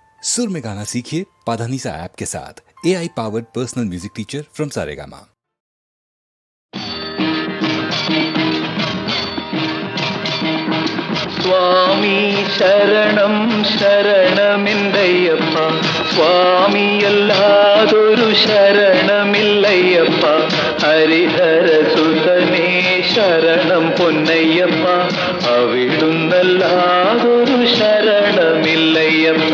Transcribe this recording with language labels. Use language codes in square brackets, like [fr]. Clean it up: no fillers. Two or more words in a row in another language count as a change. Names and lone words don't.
[hi] सुर में गाना सीखिए पाधानीसा ऐप के साथ। [en] AI powered personal music teacher from Saregama. [ml] സ്വാമി ശരണം ശരണമെന്തയ്യപ്പ, സ്വാമിയല്ലാതൊരു ശരണമില്ലയ്യപ്പ. ഹരിഹരസുതനേ ശരണം പൊന്നയ്യപ്പ, അവിടുന്നല്ലാതൊരു ശരണമില്ലയ്യപ്പ.